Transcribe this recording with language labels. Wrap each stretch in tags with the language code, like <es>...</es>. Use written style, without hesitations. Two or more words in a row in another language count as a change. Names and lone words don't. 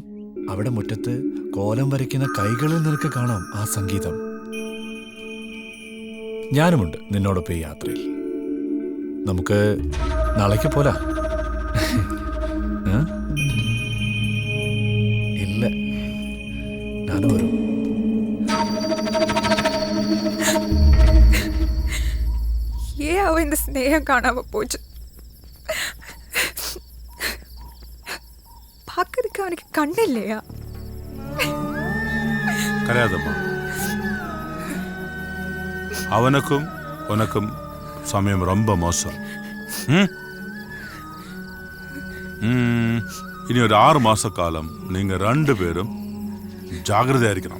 <ml>അവിടെ മുറ്റത്ത് കോലം വരയ്ക്കുന്ന കൈകളിൽ നിനക്ക് കാണാം ആ സംഗീതം. ഞാനുമുണ്ട് നിന്നോടൊപ്പം ഈ യാത്രയിൽ. നമുക്ക് നാളേക്ക് പോലാ? ഇല്ല, ഞാനും വരും.</ml> <ta>இந்த ஸ்நேகம் காணாம போச்சு. பார்க்கறதுக்கு அவனுக்கு கண்ணு இல்லையா? കരയാതമ്മ. அவனுக்கும் உனக்கும் சமயம் ரொம்ப മോശം.</ta> <ml>ഇനി ഒരു 6 മാസക്കാലം നിങ്ങൾ രണ്ടുപേരും ജാഗ്രതയായിരിക്കണം.</ml>